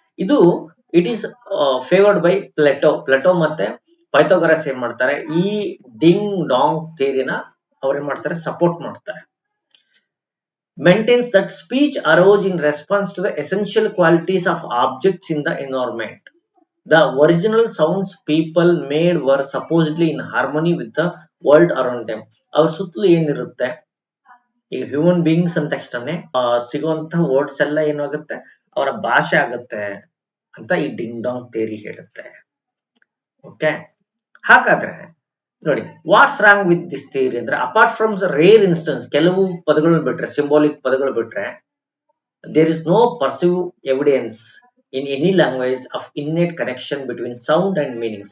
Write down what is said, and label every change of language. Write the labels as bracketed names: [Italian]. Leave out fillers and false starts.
[Kannada] ಇದು [English] it is favoured by [Kannada] ಪ್ಲೆಟೋ ಮತ್ತೆ Pythagoras ಏನ್ ಮಾಡ್ತಾರೆ, ಈ ಡಿಂಗ್ ಡಾಂಗ್ ಥಿಯರಿನ ಅವ್ರೇನ್ ಮಾಡ್ತಾರೆ, ಸಪೋರ್ಟ್ ಮಾಡ್ತಾರೆ. [English] Maintains that speech arose in response to the essential qualities of objects in the environment. The original sounds people made were supposedly in harmony with the world around them. [Kannada] ಅವ್ರ ಸುತ್ತಲೂ ಏನಿರುತ್ತೆ, ಈಗ ಹ್ಯೂಮನ್ ಬೀಯಿಂಗ್ಸ್ ಅಂತ ತಕ್ಷಣ ಸಿಗುವಂತ words ಎಲ್ಲ ಏನಾಗುತ್ತೆ, ಅವರ ಭಾಷೆ ಆಗುತ್ತೆ ಅಂತ ಈ ಡಿಂಗ್ ಡಾಂಗ್ ಥಿಯರಿ ಹೇಳುತ್ತೆ. [English] okay, ಹಾಗಾದ್ರೆ ನೋಡಿ, what's wrong with this theory ಅಂದ್ರೆ, apart from the rare instance, [Kannada] ಕೆಲವು ಪದಗಳು ಬಿಟ್ರೆ, ಸಿಂಬಾಲಿಕ್ ಪದಗಳು ಬಿಟ್ರೆ, [English] There is no perceive evidence in any language of innate connection between sound and meaning.